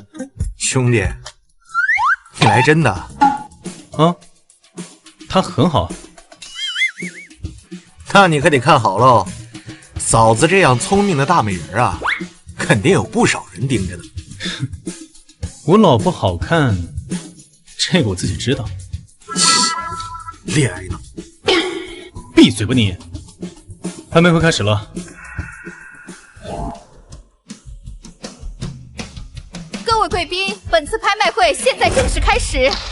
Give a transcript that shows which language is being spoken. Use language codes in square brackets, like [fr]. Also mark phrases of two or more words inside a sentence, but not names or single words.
[zh] 兄弟，你來真的？啊，他很好。那你可得看好嘍，嫂子這樣聰明的大美人啊，肯定有不少人盯着呢。我老婆好看，這個我自己知道。戀愛腦！閉嘴吧你！拍賣會開始了。各位貴賓，本次拍賣會現在正式開始。